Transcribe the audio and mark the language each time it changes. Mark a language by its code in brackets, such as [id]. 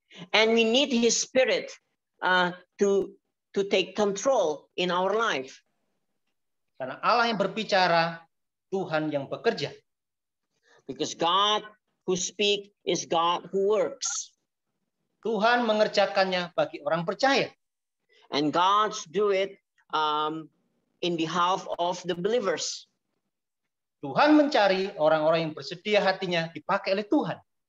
[en] And we need His Spirit to take control in our life. [id] Karena Allah yang berbicara, Tuhan yang bekerja. [en] Because God who speaks is God who works. [id] Tuhan mengerjakannya bagi orang percaya. [en] And God do it in behalf of the believers. [id] Tuhan mencari orang-orang yang bersedia hatinya dipakai oleh Tuhan.